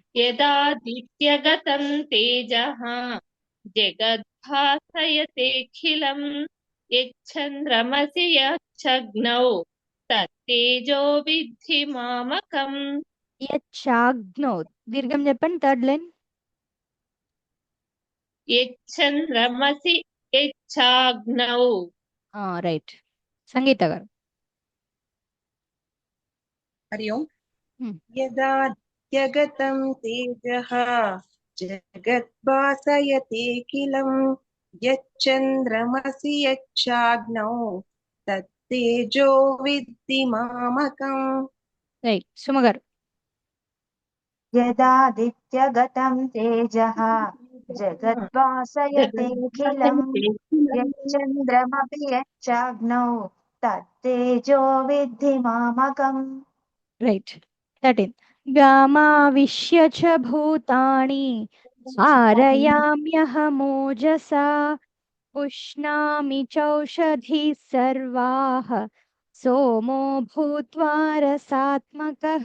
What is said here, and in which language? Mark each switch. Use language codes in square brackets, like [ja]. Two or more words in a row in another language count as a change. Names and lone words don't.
[sa] యదాదిత్యగతం తేజః జగద్భాసయతేఖిలం యచ్చంద్రమసి యచ్చగ్నౌ తత్తేజో విద్ధి మామకం. [te] యచ్చాగ్నౌ దీర్ఘం చెప్పండి. [en] third line [sa] యచ్చంద్రమసి యచ్చాగ్నౌ. [te] రైట్. సంగీత గారు [sa] हरि ओम्. Hmm. यदाद्यगतं तेजः जगद्भासयतेऽखिलं यच्चन्द्रमसि यच्चाग्नौ तत्तेजो विद्धि मामकम्. [te] రైట్. సుమ గారు [sa] यदादित्यगतं तेजः जगद्भासयतेऽखिलं यच्चन्द्रमपि यच्चाग्नौ तत्तेजो विद्धि मामकम्. [te] రైట్. 13. [sa] గామావిశ్య చ భూతాని ధారయామ్యహమోజసా పుష్ణామి చౌషధి సర్వాః సోమో భూత్వా రసాత్మకః.